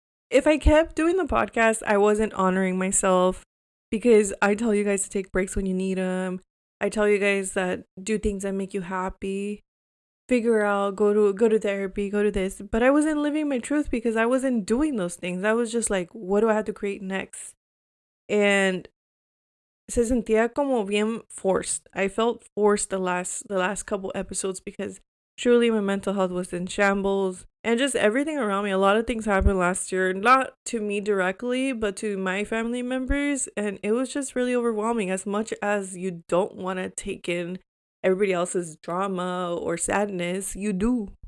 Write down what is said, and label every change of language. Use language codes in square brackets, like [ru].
[en] If I kept doing the podcast, I wasn't honoring myself, because I tell you guys to take breaks when you need them. I tell you guys that do things that make you happy. Figure out, go to therapy, go to this. But I wasn't living my truth because I wasn't doing those things. I was just like, what do I have to create next? [es] And se sentía como bien forced. [en] I felt forced the last couple episodes, because truly my mental health was in shambles, and just everything around me. A lot of things happened last year, not to me directly, but to my family members, and it was just really overwhelming. As much as you don't want to take in everybody else's drama or sadness, you do.